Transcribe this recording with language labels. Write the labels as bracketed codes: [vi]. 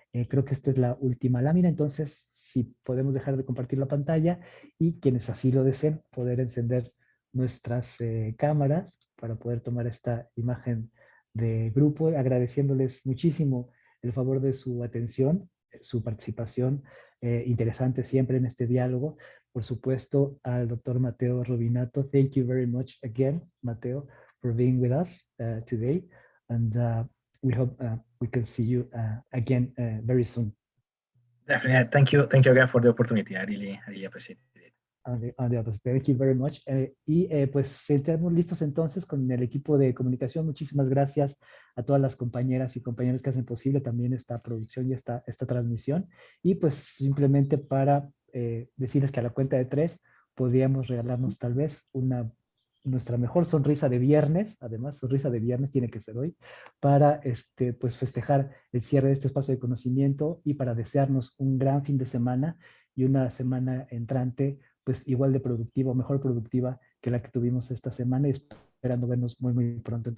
[es] Creo que esta es la última lámina, entonces si podemos dejar de compartir la pantalla y quienes así lo deseen poder encender nuestras cámaras para poder tomar esta imagen de grupo, agradeciéndoles muchísimo el favor de su atención, su participación interesante siempre en este diálogo. Por supuesto, al doctor Matteo Rubinato. [en] Thank you very much again, Matteo, for being with us today. And we hope we can see you again very soon. Definitely. Thank you again for the opportunity. I really appreciate it. Thank you very much. [es] Pues estamos listos entonces con el equipo de comunicación. Muchísimas gracias a todas las compañeras y compañeros que hacen posible también esta producción y esta transmisión. Y pues simplemente para decirles que a la cuenta de 3 podríamos regalarnos tal vez nuestra mejor sonrisa de viernes, además sonrisa de viernes tiene que ser hoy, para pues festejar el cierre de este espacio de conocimiento y para desearnos un gran fin de semana y una semana entrante pues igual de productiva o mejor productiva que la que tuvimos esta semana, y esperando vernos muy, muy pronto.